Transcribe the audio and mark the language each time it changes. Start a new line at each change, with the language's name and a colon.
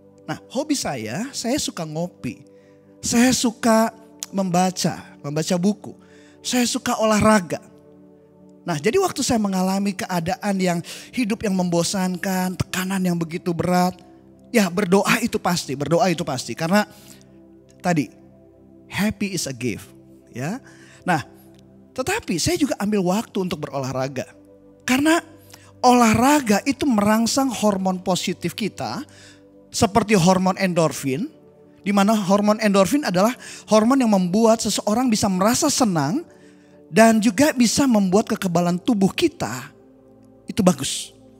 Indonesian: Nah hobi saya suka ngopi. Saya suka membaca buku. Saya suka olahraga. Nah, jadi waktu saya mengalami keadaan yang hidup yang membosankan, tekanan yang begitu berat, ya berdoa itu pasti. Karena tadi,
English: happy is a gift.
Indonesian: Ya. Nah, tetapi saya juga ambil waktu untuk berolahraga. Karena olahraga itu merangsang hormon positif kita, seperti hormon endorfin, di mana hormon endorfin adalah hormon yang membuat seseorang bisa merasa senang, dan juga bisa membuat kekebalan tubuh kita itu bagus.